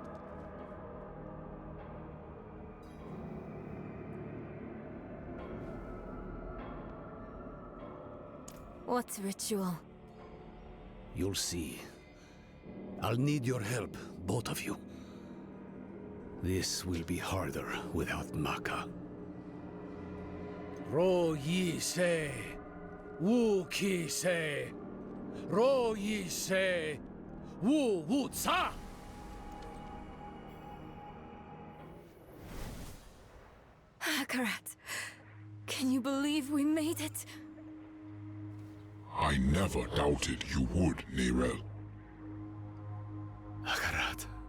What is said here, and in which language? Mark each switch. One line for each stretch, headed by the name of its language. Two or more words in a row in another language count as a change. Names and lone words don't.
English: What ritual? You'll see. I'll need your help, both of you. This will be harder without Maka. Ro yi se, wu ki se, ro yi se, wu wu tsa. Akarat, can you believe we made it? I never doubted you would, Nirel. Akarat.